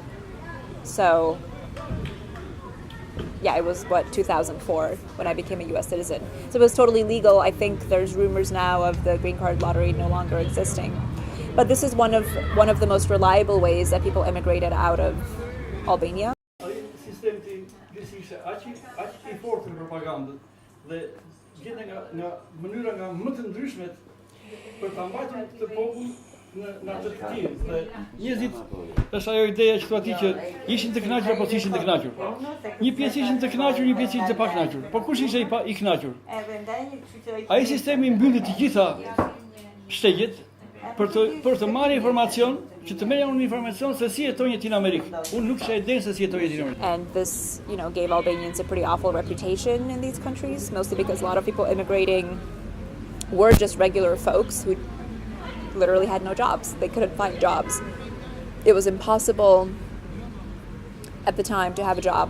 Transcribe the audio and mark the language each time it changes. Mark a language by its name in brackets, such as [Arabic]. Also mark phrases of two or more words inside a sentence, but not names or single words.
[English] So yeah, it was 2004 when I became a US citizen. So it was totally legal. I think there's rumors now of the green card lottery no longer existing. But this is one of the most reliable ways that people immigrated out of Albania. [Albanian] Sistemi ishte aq i fortë në propagandë dhe gjen nga mënyra nga më të ndryshmet për ta mbajtur të popull në atë këtim. Dhe njerëzit është ajo ideja që thua ti që ishin të kënaqur apo ishin të kënaqur. Një pjesë ishin të kënaqur, një pjesë ishin të pa kënaqur. Po kush ishte i kënaqur? Ai sistemi mbylli të gjitha shtegjet për të marrë informacion, që të merrja unë informacion se si jetojnë në Amerikë. Unë nuk kisha idenë se si jetojnë në Amerikë. [English] And this, gave Albanians a pretty awful reputation in these countries, mostly because a lot of people immigrating were just regular folks who literally had no jobs. They couldn't find jobs. It was impossible at the time to have a job.